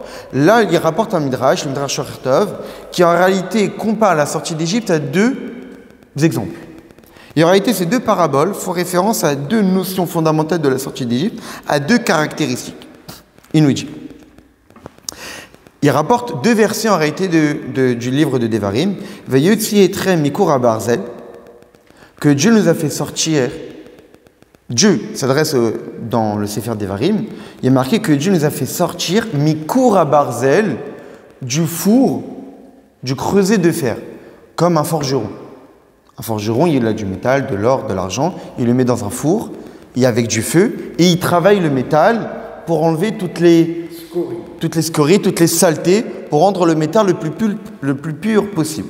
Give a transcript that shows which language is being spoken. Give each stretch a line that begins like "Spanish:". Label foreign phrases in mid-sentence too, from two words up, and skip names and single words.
French: Là, il rapporte un Midrash, le Midrash Shortov, qui en réalité compare la sortie d'Égypte à deux exemples. Et en réalité, ces deux paraboles font référence à deux notions fondamentales de la sortie d'Égypte, à deux caractéristiques. Il nous dit il rapporte deux versets en réalité du livre de Devarim.
Hebrew: ויוצא אתכם מכור ברזל,
French: que Dieu nous a fait sortir. Dieu s'adresse dans le
Hebrew: ספר דברים,
French: il y a marqué que Dieu nous a fait sortir
Hebrew: מכור ברזל,
French: du four, du creuset de fer, comme un forgeron. Un forgeron, il a du métal, de l'or, de l'argent, il le met dans un four, et avec du feu, et il travaille le métal pour enlever toutes les scories, toutes les saletés, pour rendre le métal le plus pur possible.